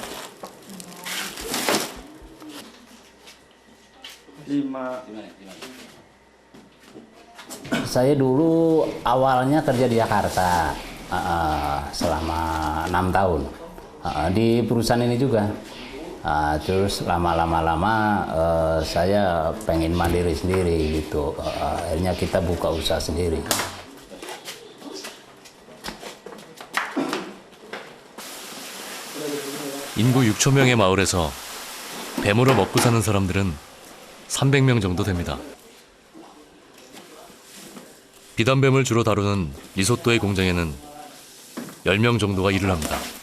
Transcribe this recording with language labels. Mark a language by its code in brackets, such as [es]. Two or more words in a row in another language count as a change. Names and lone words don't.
[id] Saya dulu awalnya kerja di Jakarta selama 6 tahun di perusahaan ini juga. Terus lama-lama saya pengen mandiri sendiri gitu. Akhirnya kita buka usaha sendiri. [ko] 인구 6천 명의 마을에서 뱀으로 먹고 사는 사람들은 300명 정도 됩니다. 비단뱀을 주로 다루는 리소또의 공장에는 10명 정도가 일을 합니다.